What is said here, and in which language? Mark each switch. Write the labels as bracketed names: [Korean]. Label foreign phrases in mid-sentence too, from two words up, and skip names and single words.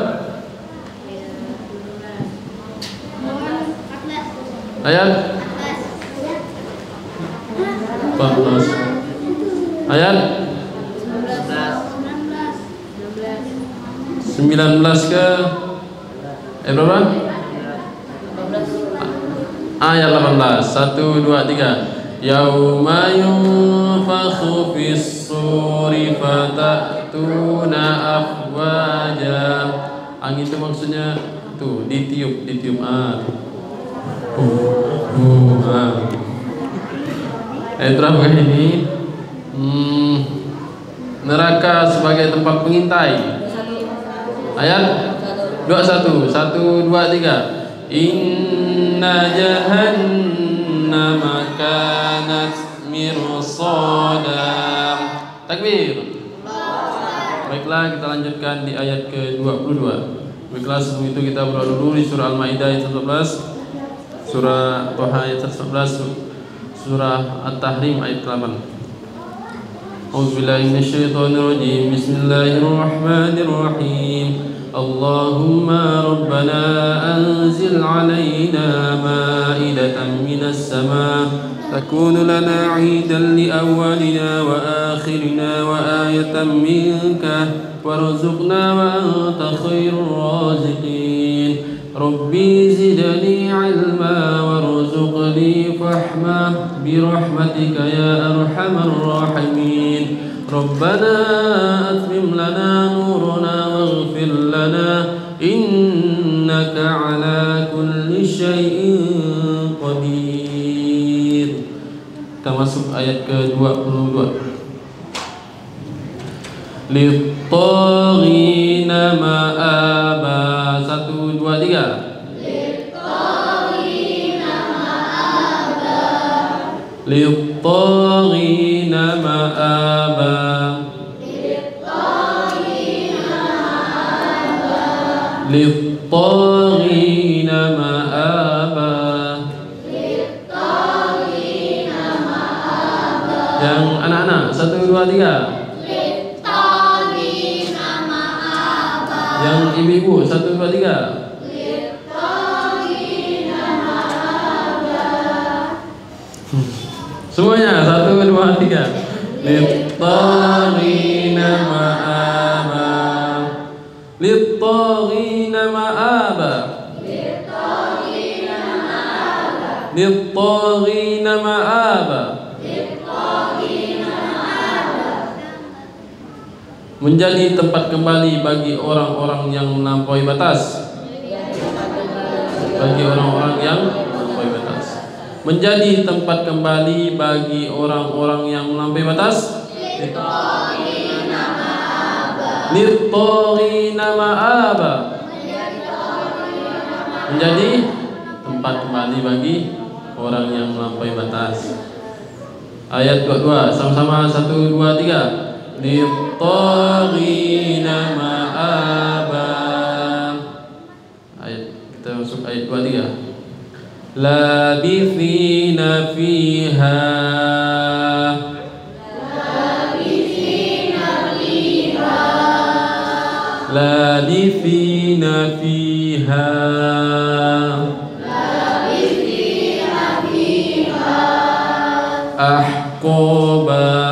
[Indonesian] Ayat 14. Ayat 19 ke ayat berapa? Ayat 18. 1, 2, 3. [Arabic] يوم ينفخ في الصور فتأتون أفواجا. [Indonesian] Angin itu maksudnya tuh ditiup. Ayat berapa ini? Neraka sebagai tempat pengintai. Ayat 21. 1, 2, 3. [Arabic] إن جهنم كانت مرصادا. [Indonesian] Takbir. Baiklah, kita lanjutkan di ayat ke-22. Baiklah, sebelum itu kita berdoa dulu di surah Al-Maidah ayat 11, surah Toha ayat 11, surah At-Tahrim ayat 8. [Arabic] أعوذ بالله من الشيطان الرجيم. بسم الله الرحمن الرحيم. اللهم ربنا أنزل علينا مائدة من السماء تكون لنا عيدا لأولنا وآخرنا وآية منك وارزقنا وأنت خير الرازقين. رب زدني علما وارزقني فهما برحمتك يا أرحم الراحمين. ربنا أتمم لنا نورنا واغفر لنا إنك على كل شيء قدير. [Indonesian] Kita masuk ayat ke-22. [Arabic] للطاغين مآبا. [Indonesian] 1, 2, 3. [Arabic] للطاغين مآبا. للطاغين مآبا. للطاغين مآبا. [Indonesian] Yang anak-anak 1, 2, 3. [Arabic] للطاغين مآبا. [Indonesian] Yang ibu-ibu 1, 2, 3. [Arabic] للطاغين مآبا. [Indonesian] Semuanya 1, 2, 3. [Arabic] للطاغين مآبا. للطاغين مآبا. للطاغين مآبا. [Indonesian] Menjadi tempat kembali bagi orang-orang yang melampaui batas. Bagi orang-orang yang melampaui batas. Menjadi tempat kembali bagi orang-orang yang melampaui batas. [Arabic] للطاغين مآبا. [Indonesian] Menjadi tempat kembali bagi orang yang melampaui batas. Ayat 22 sama-sama 1, 2, 3. [Arabic] للطاغين مآبا. [Indonesian] Ayat kita masuk ayat 23. [Arabic] لابثين فيها. لابثين فيها. أحقابا.